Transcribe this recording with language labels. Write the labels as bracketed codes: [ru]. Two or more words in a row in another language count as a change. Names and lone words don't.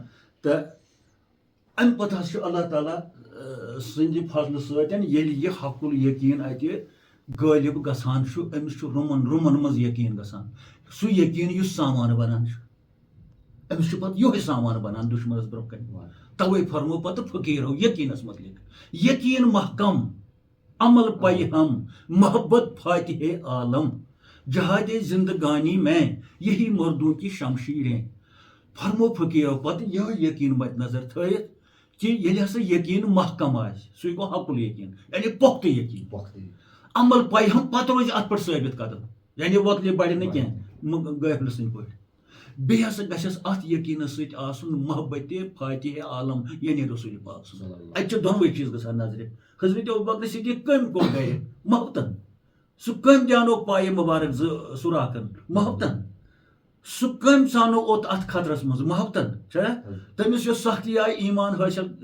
[ks] تہٕ امہِ پتہٕ حظ چھُ اللہ تعالیٰ سٕنٛدِ فضلہٕ سۭتۍ ییٚلہِ یہِ حقُل یقیٖن اتہِ غٲلب گژھان چھُ أمِس چھُ رُمن منٛز یقیٖن گژھان سُہ یقیٖن یُس سامان بنان چھُ أمِس چھُ پتہٕ یِہوے سامان بنان دُشمنس برونٛہہ کنہِ توے فرمو پتہٕ فقیٖرو یقیٖنس متعلق [ur] یقیٖن محکم عمل پے ہم محبت فاتح عالم جہاد زندگانی میں یہی مردوں کی شمشیریں [ks] فرمو فقیٖرو پتہٕ یِہوے یقیٖن مد نظر تھٲیِتھ کہِ ییٚلہِ ہسا یقیٖن محکم آسہِ سُے گوٚو حقُل یقیٖن یعنی پۄختہٕ یقیٖن [ur] عمل پے ہم [ks] پتہٕ روزِ اتھ پٮ۪ٹھ ثٲبت قدم یعنی وۄتلہِ بڑِ نہٕ کینٛہہ غٲفلہٕ سٕنٛدۍ پٲٹھۍ بیٚیہِ ہسا گژھٮ۪س اتھ یقیٖنس سۭتۍ آسُن [ur] محبتِ فاتح عالم [ks] یعنی رسول پاک اتہِ چھِ دۄنوے چیٖز گژھان نظرِ حضرت ابوٗبکر صدیٖق کٔمۍ کوٚر گرِ محبتن سُہ کٔمۍ دیانوو پایہِ مُبارک زٕ سوراخن محبتن سُہ کٔمۍ ژانو اوٚت اتھ خطرس منٛز محبتن چھا تٔمِس یۄس سختی آیہِ ایٖمان حٲصِل